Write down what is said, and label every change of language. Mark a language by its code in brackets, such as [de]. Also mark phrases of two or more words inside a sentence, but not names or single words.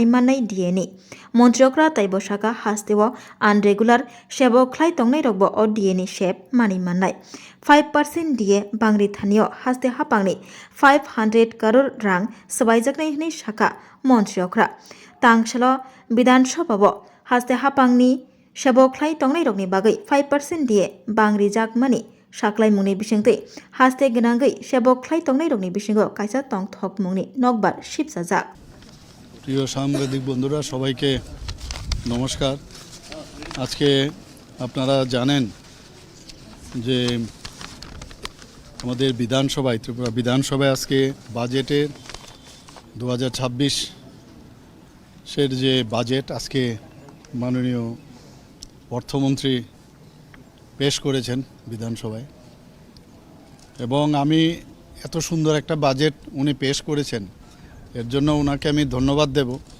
[trp] manai die ni Montreokra taibo saka hastewa unregular sebo khlai tongnai rokbo o die ni sep mani manai 5% die bangri thanio haste hapangni 500 crore rang sabaijaknai hini saka Montreokra tangshalo bidanshababo haste hapangni sebo khlai tongnai rokni bagai 5% die bangri jak mani saklai mungni bisingtei haste gnangai sebo khlai tongnai rokni bisingo kaisa tongthok mungni nokbar shipjajak [bn] প্রিয় সাংবাদিক বন্ধুরা সবাইকে নমস্কার। আজকে আপনারা জানেন যে আমাদের বিধানসভায় ত্রিপুরা বিধানসভায় আজকে বাজেটের 2026 যে বাজেট আজকে মাননীয় অর্থমন্ত্রী পেশ করেছেন বিধানসভায় এবং আমি এত সুন্দর একটা বাজেট উনি পেশ করেছেন এর জন্য ওনাকে আমি ধন্যবাদ দেব